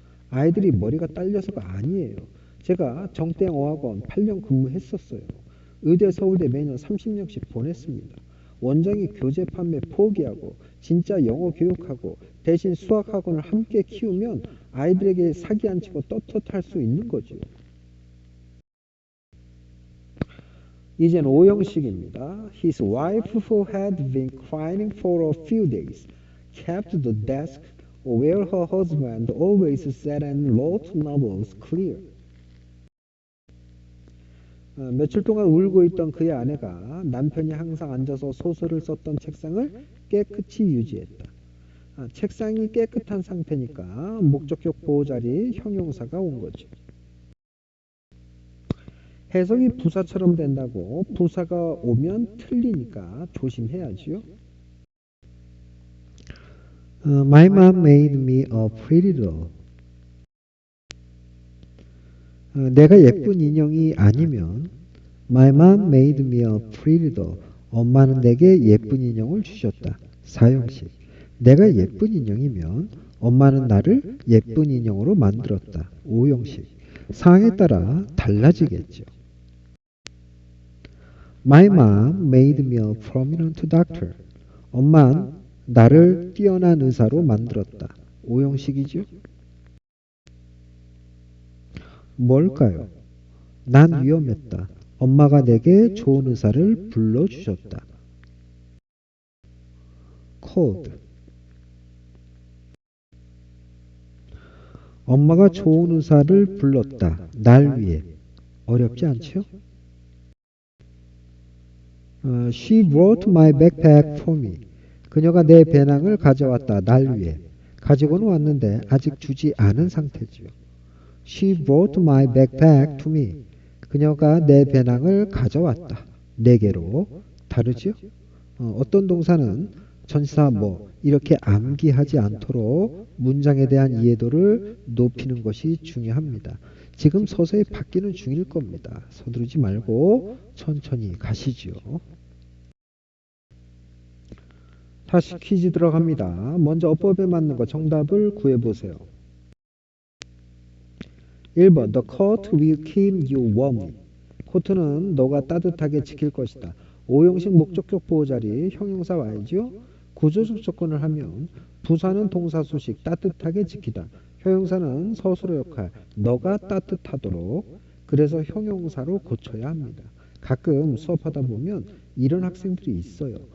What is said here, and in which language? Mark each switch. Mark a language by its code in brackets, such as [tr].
[ko] 아이들이 머리가 딸려서가 아니에요. 제가 정땡 어학원 8년 근무했었어요. 의대 서울대 매년 30명씩 보냈습니다. 원장이 교재 판매 포기하고 진짜 영어 교육하고 대신 수학 학원을 함께 키우면 아이들에게 사기 안 치고 떳떳할 수 있는 거죠. 이젠 오형식입니다. [en] His wife, who had been crying for a few days, kept the desk where her husband always sat and wrote novels clear. [ko] 며칠 동안 울고 있던 그의 아내가 남편이 항상 앉아서 소설을 썼던 책상을 깨끗이 유지했다. 책상이 깨끗한 상태니까 목적격 보호자리 형용사가 온 거죠. 해석이 부사처럼 된다고 부사가 오면 틀리니까 조심해야지요. [en] My mom made me a pretty doll. [ko] 내가 예쁜 인형이 아니면 [en] My mom made me a pretty doll. [ko] 엄마는 내게 예쁜 인형을 주셨다. 사형식. 내가 예쁜 인형이면 엄마는 나를 예쁜 인형으로 만들었다. 오형식. 상황에 따라 달라지겠죠. [en] My mom made me a prominent doctor. [ko] 엄마는 나를 뛰어난 의사로 만들었다. 오형식이죠. 뭘까요? 난 위험했다. 엄마가 내게 좋은 의사를 불러주셨다. cold. 엄마가 좋은 의사를 불렀다. 날 위해. 어렵지 않죠? [en] She brought my backpack for me. [ko] 그녀가 내 배낭을 가져왔다. 날 위해. 가지고는 왔는데 아직 주지 않은 상태지요. [en] She brought my backpack to me. [ko] 그녀가 내 배낭을 가져왔다. 내게로. 다르죠? 어떤 동사는 전치사 뭐 이렇게 암기하지 않도록 문장에 대한 이해도를 높이는 것이 중요합니다. 지금 서서히 바뀌는 중일 겁니다. 서두르지 말고 천천히 가시죠. 다시 퀴즈 들어갑니다. 먼저 어법에 맞는 거 정답을 구해보세요. [en] 1번 The coat will keep you warm. [ko] 코트는 너가 따뜻하게 지킬 것이다. 오형식 목적격 보호자리 형용사 와야죠. 구조적 조건을 하면 부사는 동사 수식 따뜻하게 지키다. 형용사는 서술어 역할 너가 따뜻하도록. 그래서 형용사로 고쳐야 합니다. 가끔 수업하다 보면 이런 학생들이 있어요.